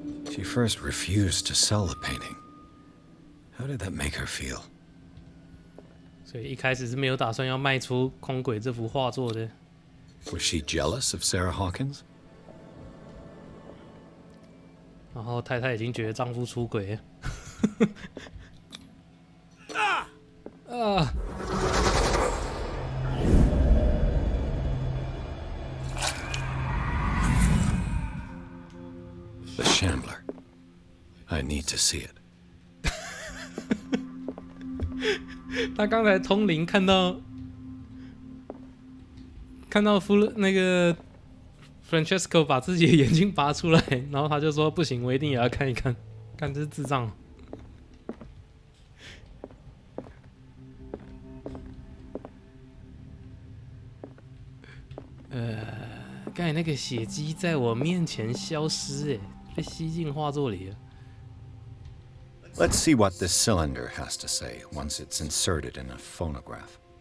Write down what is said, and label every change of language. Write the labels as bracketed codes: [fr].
[en] She first refused to sell the painting. How did that make her feel? [zh] 所以一开始是没有打算要卖出空轨这幅画作的。 [en] Was she jealous of Sarah Hawkins? [zh] 然后太太已经觉得丈夫出轨了。 [en] The Shambler. I need to see it. [zh] 他刚才通灵看到那个 Francesco 把自己的眼睛拔出来，然后他就说不行，我一定也要看一看，看这是智障。刚才那个血迹在我面前消失，被吸进画作里了。 [en] Let's see what this cylinder has to say once it's inserted in a phonograph.